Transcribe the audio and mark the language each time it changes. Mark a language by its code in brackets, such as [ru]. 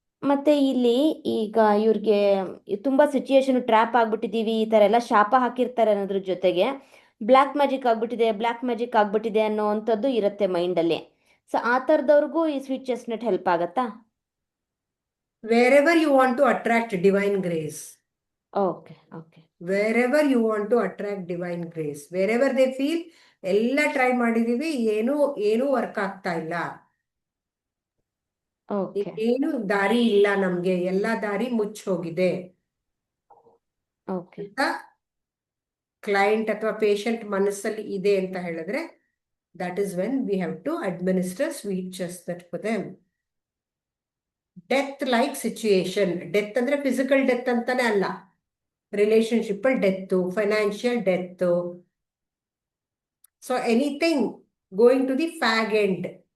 [kn] ಮತ್ತೆ ಇಲ್ಲಿ ಈಗ ಇವ್ರಿಗೆ ತುಂಬಾ ಸಿಚುಯೇಷನ್ ಟ್ರ್ಯಾಪ್ ಆಗ್ಬಿಟ್ಟಿದೀವಿ, ಈ ತರ ಎಲ್ಲ ಶಾಪ ಹಾಕಿರ್ತಾರೆ ಅನ್ನೋದ್ರ ಜೊತೆಗೆ ಬ್ಲ್ಯಾಕ್ ಮ್ಯಾಜಿಕ್ ಆಗ್ಬಿಟ್ಟಿದೆ ಅನ್ನೋವಂಥದ್ದು ಇರುತ್ತೆ ಮೈಂಡಲ್ಲಿ. ಸೊ ಆ ಥರದವ್ರಿಗೂ ಈ ಸ್ವೀಟ್ ಚೆಸ್ಟ್ನಟ್ ಹೆಲ್ಪ್ ಆಗತ್ತಾ? [en] Wherever you want to attract divine grace, okay okay wherever you want to attract divine grace, wherever they feel [kn] ಎಲ್ಲ ಟ್ರೈ ಮಾಡಿದೀವಿ, ಏನೂ ವರ್ಕ್ ಆಗ್ತಾ ಇಲ್ಲ, [en] okay [kn] ಏನು ದಾರಿ ಇಲ್ಲ ನಮ್ಗೆ, ಎಲ್ಲ ದಾರಿ ಮುಚ್ಚ ಹೋಗಿದೆ [en] okay [kn] ಅಂತ ಕ್ಲೈಂಟ್ ಅಥವಾ ಪೇಷಂಟ್ ಮನಸ್ಸಲ್ಲಿ ಇದೆ ಅಂತ ಹೇಳಿದ್ರೆ, [en] that is when we have to administer sweet chestnut for them. [kn] Death like situation, death ಅಂದ್ರೆ ಫಿಸಿಕಲ್ ಡೆತ್ ಅಂತಾನೆ ಅಲ್ಲ, ರಿಲೇಶನ್ಶಿಪ್ ಅಲ್ಲಿ death, financial death, [en] So anything going to the fag end.